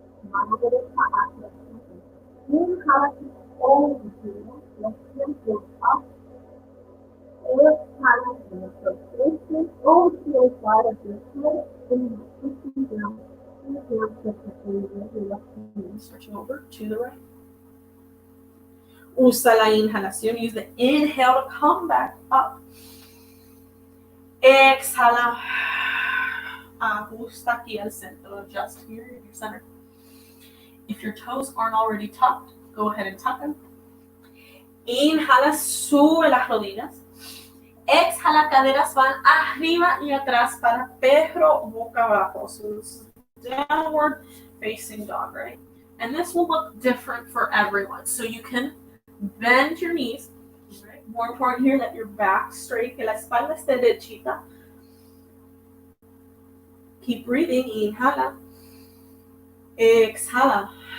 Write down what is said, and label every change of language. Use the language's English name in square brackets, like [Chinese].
[Spanish] Mano derecha hacia el frente. Inhala, [English] over here. Let's go up. [Spanish] Exhala, [English] rotation over to the side of your head. And pushing down. Inhale, touch the finger, your left hand. Switching over to the right. [Spanish] Usa la inhalación. [English] Use the inhale to come back up. [Spanish] Exhala. Ajusta aquí al centro. [English] Adjust here in your center. If your toes aren't already tucked, go ahead and tuck them. [Spanish] Inhala, sube las rodillas. Exhala, caderas van arriba y atrás para perro boca abajo. [English] So this is downward facing dog, right? And this will look different for everyone. So you can bend your knees. Right? More important here that your back straight, [Spanish] que la espalda esté derechita. [English] Keep breathing. [Spanish] Inhala. Exhala.